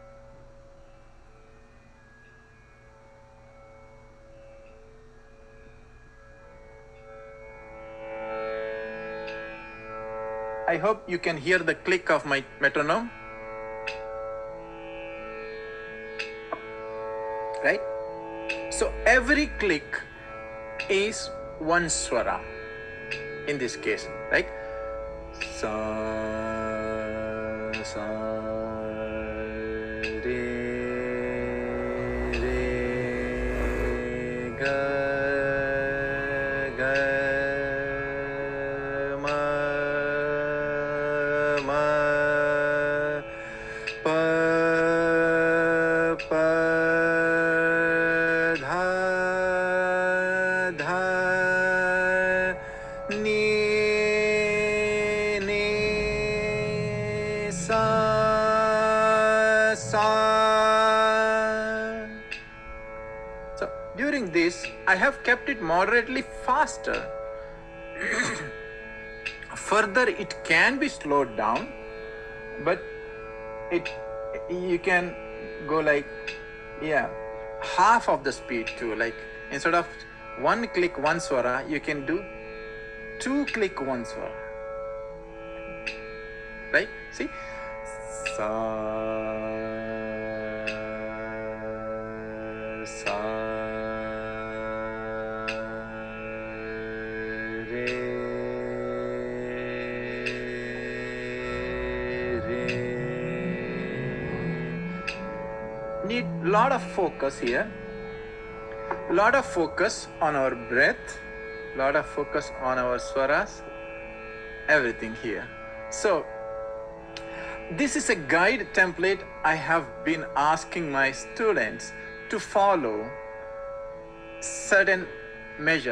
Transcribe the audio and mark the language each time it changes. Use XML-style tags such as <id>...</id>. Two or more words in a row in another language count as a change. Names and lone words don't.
<en>I hope you can hear the click of my metronome. Right? So every click is one swara in this case, right? Sa, sa, re, re, ga, ga, ma, ma, pa, pa, dha, dha, ni, ni, sa, sa. So during this, I have kept it moderately faster. Further, it can be slowed down, but you can go like, yeah, half of the speed too. Like instead of one click one swara, you can do two click one swara. Right? See? Sa, sa, re, re. Need lot of focus here. Lot of focus on our breath. Lot of focus on our swaras. Everything here. So this is a guide template I have been asking my students to follow certain measures.</en>